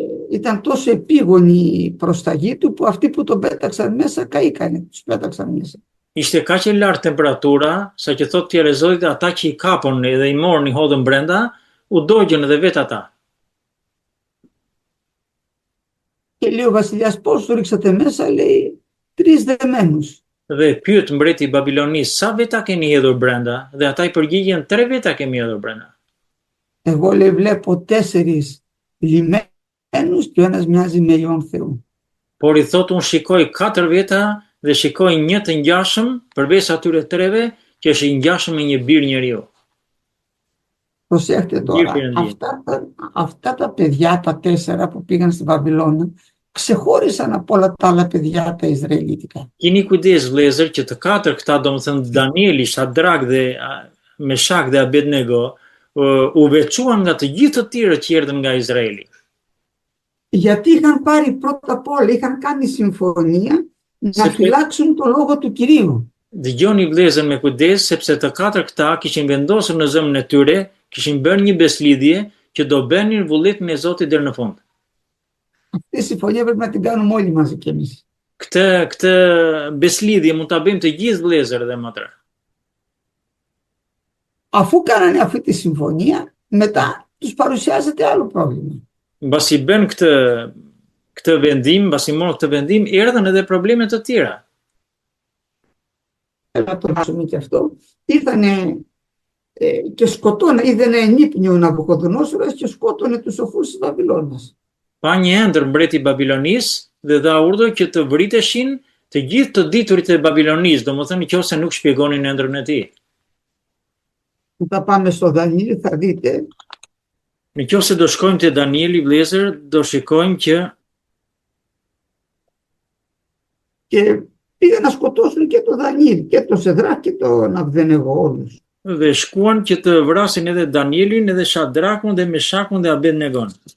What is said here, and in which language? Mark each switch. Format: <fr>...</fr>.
<el>Ήταν τόσο επίγονη η προσταγή του που αυτοί που τον πέταξαν μέσα καήκανε, τους πέταξαν μέσα.</el> <sq>Ishte kaq e lartë temperatura, sa që thot fjalë e Zotit, ata që i kapon dhe i morën i hodhën brenda, u dogjën edhe vetë ata.</sq> <el>Και λέει ο βασιλιάς πώς το ρίξατε μέσα, λέει 3 δεμένους.</el> <sq>Dhe pyet mbreti i Babilonisë, sa veta keni hedhur brenda? Dhe ata i përgjigjen, 3 veta kemi hedhur brenda.</sq> <el>Εγώ, λέει, βλέπω 4 λιμένους και ο ένας μοιάζει με Υιόν Θεού.</el> <sq>Por i thot, unë shikoj 4 veta dhe shikoj një të ngjashëm, përveç atyre 3-ve, që është i ngjashëm me një bir njeriu.</sq> <el>Προσέχτε τώρα, αυτά τα παιδιά, τα 4 που πήγαν στη Βαβυλώνα, ξεχώρισαν από όλα τα άλλα παιδιά τα Ισραηλίτικα.</el> <sq>Keni kujdes vëllezër që të 4 këta, domethënë Danieli, Shadrak dhe Meshak dhe Abednego, u veçuan nga të gjithë të tjerët që erdhën nga Izraeli.</sq> <el>Γιατί είχαν πάρει πρώτα απ' όλα, είχαν κάνει συμφωνία να φυλάξουν το λόγο του Κυρίου.</el> <sq>Dëgjoni vëllezër me kujdes, sepse të 4 këta kishin vendosur në zemrën e tyre, kishin bërë një beslidhje që do bënin vullnetin e Zotit deri në fund.</sq> <el>Αυτή η συμφωνία πρέπει να την κάνουμε όλοι μαζί κι εμείς.</el> <sq>Këtë beslidhje mund ta bëjmë të gjithë vëllezër dhe motra.</sq> <el>Αφού κάνανε αυτή τη συμφωνία, μετά τους παρουσιάζεται άλλο πρόβλημα.</el> <sq>Mbasi bën këtë vendim, mbasi morën këtë vendim, erdhën edhe probleme të tjera.</sq> <el>Να το βάζουμε και αυτό. Ήρθανε και είδανε ενύπνιο ο Ναβουκοδονόσορας και σκότωνε τους σοφούς της Βαβυλώνας.</el> <sq>Pa një ëndër mbreti i Babilonisë dhe dha urdhër që të vriteshin të gjithë të diturit e Babilonisë, domethënë nëse nuk shpjegonin ëndrrën e tij.</sq> <el>Θα πάμε στο Δανιήλ, θα δείτε.</el> <sq>Nëse do shkojmë te Danieli vëllezër, do shikojmë që</sq> <el>και πήγαν να σκοτώσουν και το Δανιήλ, και το Σεδράκ και τον Αβδενεγό όλους.</el> <sq>Dhe shkuan që të vrasin edhe Danielin, edhe Shadrakun dhe Meshakun dhe Abednegon.</sq>